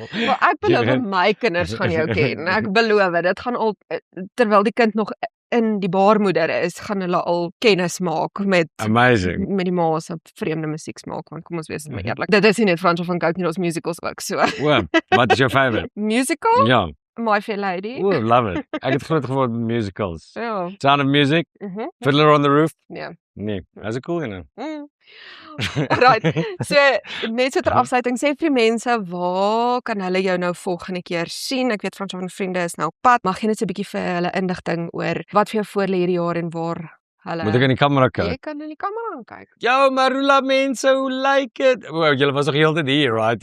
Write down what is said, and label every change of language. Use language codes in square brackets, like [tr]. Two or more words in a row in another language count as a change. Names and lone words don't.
[af] Maar ek beloof my kinders gaan jou ken. Ek beloof, dit gaan al terwyl die kind nog in die baarmoeder is, gaan hulle al kennis maak met amazing. Met die ma se vreemde musieksmaak, want kom ons wees maar eerlik. Dit is nie net Fransjo van Cooke nie, ons musicals ook so. Wat is jou favorite? Musical? Ja. My Fair Lady. [en] Love it. [af] Ek het groot geword met musicals. Ja. Sound of Music, Fiddler on the Roof. Ja. Nee, as ek cool, [en] you know. [af] Right, so net so ter afsluiting, sê vir mense, waar kan hulle jou nou volgende keer sien? Ek weet Fransjo van Vriende is nou op pad, mag jy net so 'n bietjie vir hulle inligting oor wat vir jou voor lê hierdie jaar en waar hulle. Moet ek in die kamera kyk? Jy kan in die kamera kyk. Yo, Marula mense, hoe lyk dit? Wow, julle was nog heeltyd hier, right?